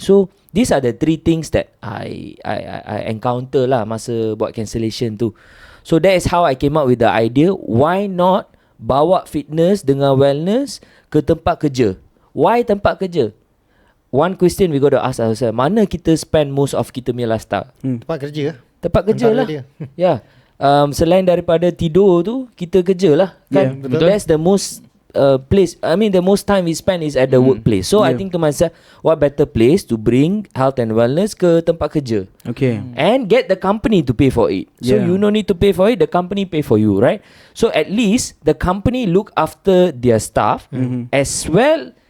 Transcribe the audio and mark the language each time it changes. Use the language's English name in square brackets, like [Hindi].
[English] So these are the 3 things that I encounter lah [Malay] masa buat cancellation tu. [English] So that is how I came up with the idea, why not bawa fitness dengan wellness [Malay] ke tempat kerja. Why tempat kerja? [English] One question we got to ask ourselves, [Malay] mana kita [English] spend most of [Malay] kita punya [English] lifestyle? [Malay] Tempat kerja. Tempat kerja lah. Ya. Selain daripada tidur tu, kita kerja lah. Kan? Betul. [English] That's the most place. I mean the most time we spend is at the workplace. So I think to myself, what better place to bring health and wellness [Malay] ke tempat kerja? [English] Okay. And get the company to pay for it. So you no need to pay for it, the company pay for you, right? So at least the company look after their staff as well.